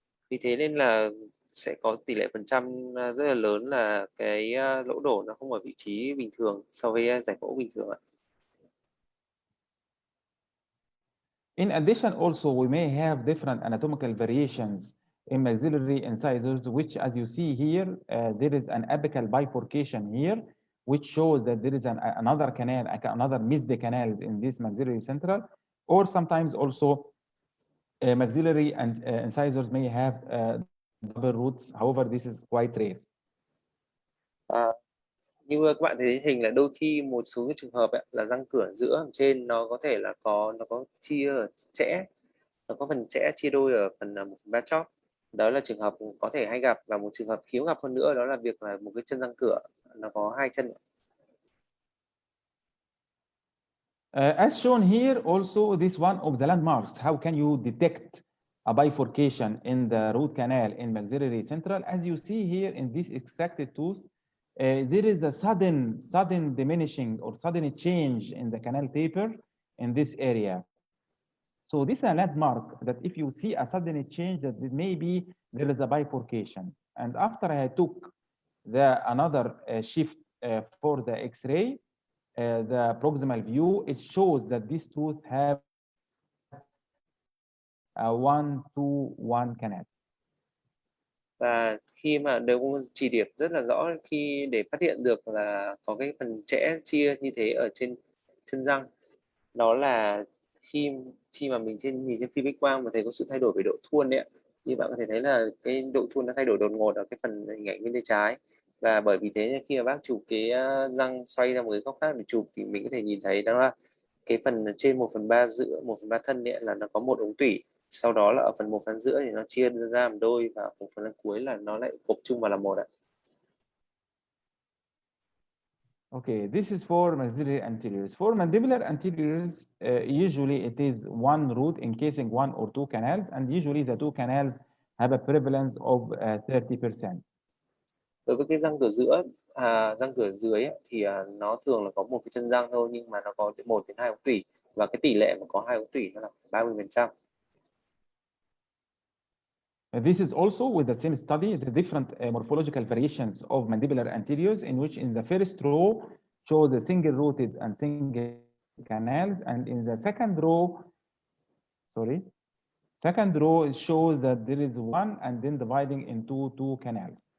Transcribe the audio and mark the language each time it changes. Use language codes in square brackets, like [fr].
[vi] Vì thế nên là sẽ có tỷ lệ phần trăm rất là lớn là cái lỗ đổ nó không ở vị trí bình thường so với giải phẫu bình thường ạ. [en] In addition, also we may have different anatomical variations in maxillary incisors, which, as you see here, there is an apical bifurcation here, which shows that there is another canal, another missed canal in this maxillary central, or sometimes also maxillary and incisors may have double roots. However, this is quite rare. [vi] Như các bạn thấy hình là đôi khi một số cái trường hợp ấy, là răng cửa giữa ở trên nó có thể là nó có chia chẽ, nó có phần chẽ chia đôi ở phần 1/3 chóp. Đó là trường hợp có thể hay gặp, và một trường hợp hiếm gặp hơn nữa đó là việc là một cái chân răng cửa nó có hai chân. [en] As shown here, also this one of the landmarks. How can you detect a bifurcation in the root canal in maxillary central? As you see here in this extracted tooth, there is a sudden diminishing or sudden change in the canal taper in this area. So this is a landmark that if you see a sudden change, that maybe there is a bifurcation. And after I took another shift for the X-ray, the proximal view, it shows that this tooth have a 1-2-1 canal. [vi] Và khi mà đều có chỉ điểm rất là rõ khi để phát hiện được là có cái phần chẽ chia như thế ở trên chân răng, đó là khi mà mình nhìn trên phim X quang mà thấy có sự thay đổi về độ thuôn đấy, như bạn có thể thấy là cái độ thuôn nó thay đổi đột ngột ở cái phần hình ảnh bên tay trái, và bởi vì thế khi mà bác chụp cái răng xoay ra một cái góc khác để chụp thì mình có thể nhìn thấy đó là cái phần trên 1/3 giữa 1/3 thân ấy là nó có một ống tủy, sau đó là ở phần 1/2 giữa thì nó chia ra làm đôi, và ở phần cuối là nó lại gộp chung vào làm một ạ. [en] Okay, this is for maxillary anteriors. For mandibular anteriors, usually it is one root encasing one or two canals, and usually the two canals have a prevalence of 30%. [vi] Đối với cái răng cửa giữa, răng cửa dưới ấy, thì nó thường là có một cái chân răng thôi, nhưng mà nó có 1 đến 2 ống tủy, và cái tỷ lệ mà có 2 ống tủy nó là 30%. [en] This is also with the same study, the different morphological variations of mandibular anteriors, in which in the first row shows the single rooted and single canals, and in the second row it shows that there is one and then dividing into two canals.